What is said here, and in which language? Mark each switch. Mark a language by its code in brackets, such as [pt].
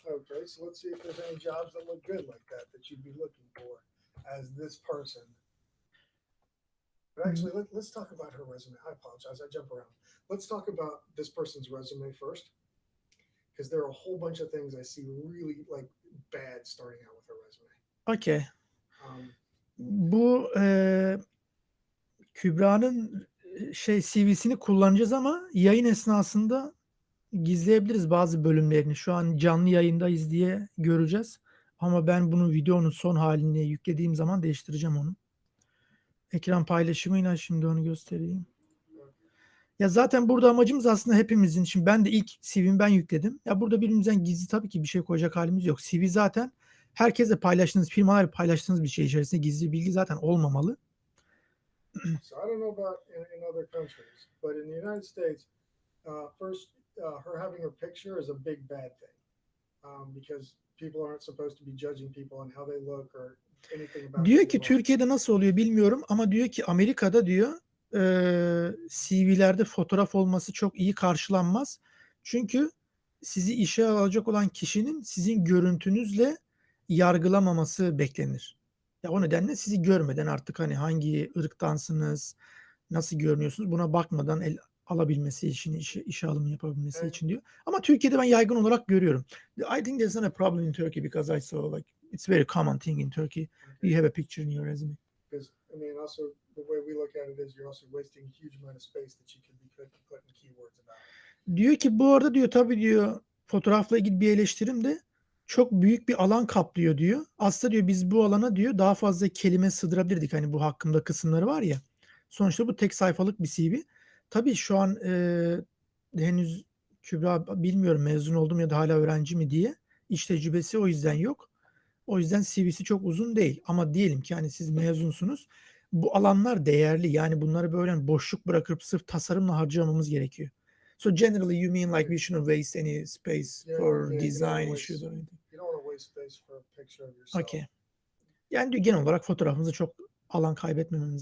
[en] Okay, so let's see if there's any jobs that look good like that you'd be looking for as this person. But actually, let's talk about her resume. I apologize, I jump around. Let's talk about this person's resume first, because there are a whole bunch of things I see really like bad starting out with her resume. Okay. [tr] Bu Kübra'nın CV'sini kullanacağız ama yayın esnasında gizleyebiliriz bazı bölümlerini. Şu an canlı yayındayız diye göreceğiz. Ama ben bunu videonun son halini yüklediğim zaman değiştireceğim onu. Ekran paylaşımıyla şimdi onu göstereyim. Ya zaten burada amacımız aslında hepimizin. Şimdi ben de ilk CV'mi ben yükledim. Ya burada birbirimizden gizli tabii ki bir şey koyacak halimiz yok. CV zaten herkesle paylaştığınız, firmalarla paylaştığınız bir şey içerisinde gizli bilgi zaten olmamalı. [en] So I don't know about in other countries, but in the United States, first, her having her picture is a big bad thing, because people aren't supposed to be judging people on how they look or anything about. [tr] Diyor ki Türkiye'de nasıl oluyor bilmiyorum ama diyor ki Amerika'da diyor CV'lerde fotoğraf olması çok iyi karşılanmaz. Çünkü sizi işe alacak olan kişinin sizin görüntünüzle yargılamaması beklenir. Ya o nedenle sizi görmeden artık hani hangi ırktansınız, nasıl görünüyorsunuz buna bakmadan alabilmesi için, işe alımı yapabilmesi için diyor. Ama Türkiye'de ben yaygın olarak görüyorum. [en] I think there's not a problem in Turkey because I saw like it's very common thing in Turkey. You have a picture in your resume. Because I mean, also the way we look at it is you're also wasting a huge amount of space that you could be putting keywords about. [tr] Diyor ki bu arada diyor tabii diyor fotoğrafla ilgili bir eleştirim de çok büyük bir alan kaplıyor diyor. Aslında diyor biz bu alana diyor daha fazla kelime sığdırabilirdik. Hani bu hakkında kısımları var ya. Sonuçta bu tek sayfalık bir CV. Tabii şu an henüz Kübra bilmiyorum mezun oldum ya da hala öğrenci mi diye. İş tecrübesi o yüzden yok. O yüzden CV'si çok uzun değil. Ama diyelim ki hani siz mezunsunuz. Bu alanlar değerli. Yani bunları böyle boşluk bırakıp sırf tasarımla harcamamız gerekiyor. [en] So generally you mean like we shouldn't waste any space for design issues or anything. You don't want to waste space for a picture of yourself. Okay. [tr] Yani diyor genel olarak fotoğrafımızı çok alan kaybetmememiz